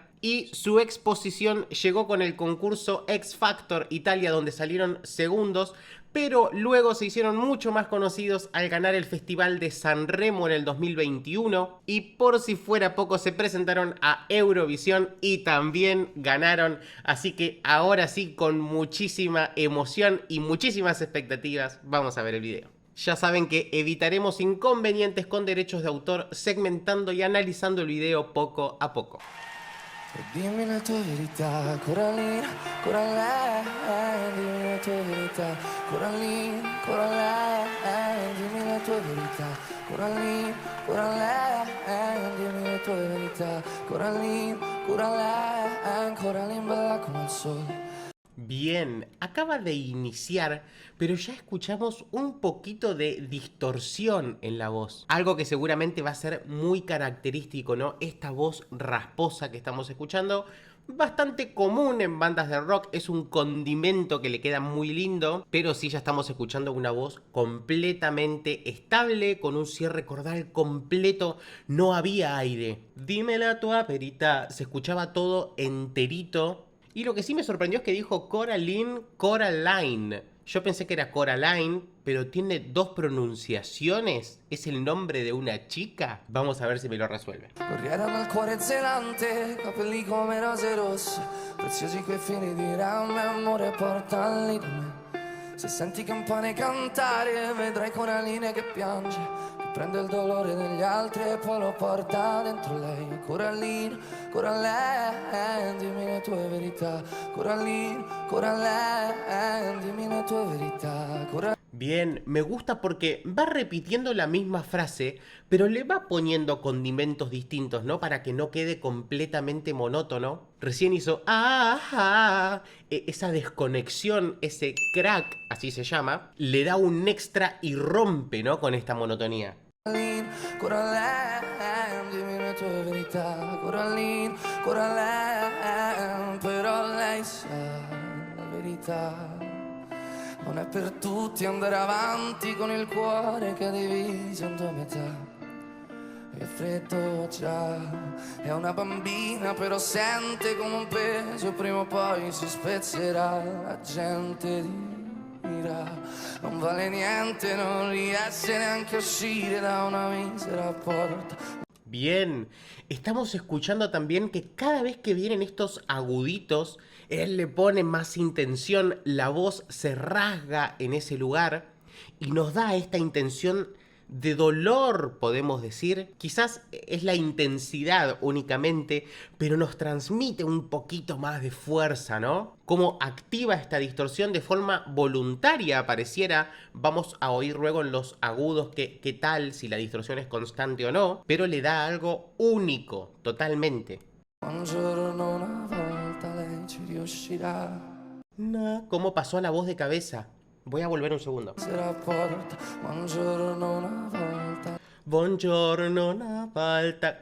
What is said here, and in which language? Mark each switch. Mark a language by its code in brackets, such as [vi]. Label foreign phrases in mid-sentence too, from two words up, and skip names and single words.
[es] Y su exposición llegó con el concurso X Factor Italia, donde salieron segundos, pero luego se hicieron mucho más conocidos al ganar el Festival de Sanremo en el 2021, y por si fuera poco se presentaron a Eurovisión y también ganaron, así que ahora sí, con muchísima emoción y muchísimas expectativas, vamos a ver el video. Ya saben que evitaremos inconvenientes con derechos de autor, segmentando y analizando el video poco a poco. [it] Dimmi la tua verità, Coraline, Coraline, dimmi la tua verità, Coraline, Coraline, dimmi la tua verità, Coraline, Coraline, dimmi la tua verità, Coraline, Coraline, Coraline bella come il sole. [es] Bien, acaba de iniciar, pero ya escuchamos un poquito de distorsión en la voz. Algo que seguramente va a ser muy característico, ¿no? Esta voz rasposa que estamos escuchando, bastante común en bandas de rock, es un condimento que le queda muy lindo, pero sí ya estamos escuchando una voz completamente estable, con un cierre cordal completo, no había aire. Dime [it] la tua verità, [es] se escuchaba todo enterito. Y lo que sí me sorprendió es que dijo Coraline, Coraline. Yo pensé que era Coraline, pero tiene dos pronunciaciones. ¿Es el nombre de una chica? Vamos a ver si me lo resuelve. [it] Corriera dal cuore zelante, capelli come rose rosse, preziosi quei fili di rame, amore portali da me. Se senti campane cantare, vedrai Coraline che piange, che prende il dolore degli altri e poi lo porta dentro lei. Coraline, Coraline, dimmi le tue verità. Coraline, Coraline, dimmi le tue verità. [es] Bien, me gusta porque va repitiendo la misma frase, pero le va poniendo condimentos distintos, ¿no? Para que no quede completamente monótono. Recién hizo esa desconexión, ese crack, así se llama, le da un extra y rompe, ¿no? Con esta monotonía. [it] Coraline, Coraline, dimmi le tue verità. Coraline, Coraline, però lei sa la verità. Non è per tutti andare avanti con il cuore che è diviso in due metà. È freddo già, è una bambina però sente come un peso, prima o poi si spezzerà, la gente dirà, non vale niente, non riesce neanche a uscire da una misera porta. [es] Bien, estamos escuchando también que cada vez que vienen estos aguditos, él le pone más intención, la voz se rasga en ese lugar y nos da esta intención de dolor, podemos decir. Quizás es la intensidad únicamente, pero nos transmite un poquito más de fuerza, ¿no? Cómo activa esta distorsión de forma voluntaria, pareciera. Vamos a oír luego en los agudos qué tal, si la distorsión es constante o no, pero le da algo único, totalmente. [it] Un giorno una volta lei ci riuscirà. [es] ¿Cómo pasó a la voz de cabeza? Voy a volver un segundo. [it] Buongiorno una volta.